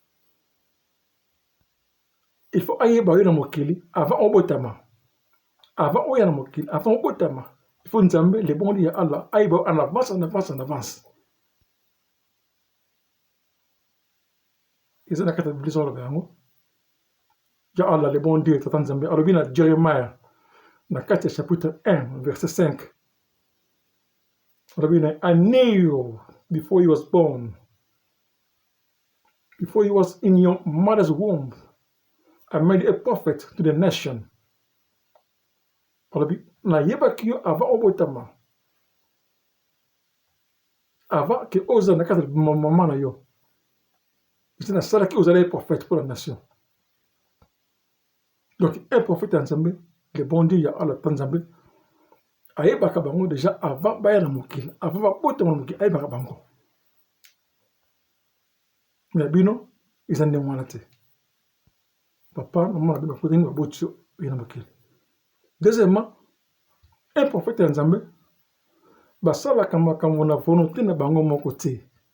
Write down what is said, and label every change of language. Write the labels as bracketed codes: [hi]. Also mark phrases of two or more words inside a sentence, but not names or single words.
[fr] il faut [ln] ayeba yo na mokili avant obotama avant oya na mokili avant obotama [fr] il faut [ln] nzambe [fr] le bon Dieu [ln] ya Allah ayeba [fr] en avance [ln] eza na kati ya bibliso aloba yango ya Allah [fr] le bon Dieu [ln] tata nzambe alobi na Jeremiah na kati ya [fr] chapitre 1 verset 5 [ln] alobi na [en] I knew you before you was born, before you was in your mother's womb I made you a prophet to the nation. [ln] Alobi na yebaki yo avant obotama avant ke oza na kati ya mama na yo isi nasalaki ozala prophète [fr] pour la nation. Donc un prophète [ln] ya nzambe [fr] le bon Dieu [ln] ya Allah tata nzambe ayebaka bango déjà avant baya na mokili avant babotama na mokili ayebaka bango me bino eza ndenge wana te papa na mwana bino bakotani baboti [fr] Deuxièmement, un prophète [ln] en Zambé, basalaka makambo na volonté na bango moko te.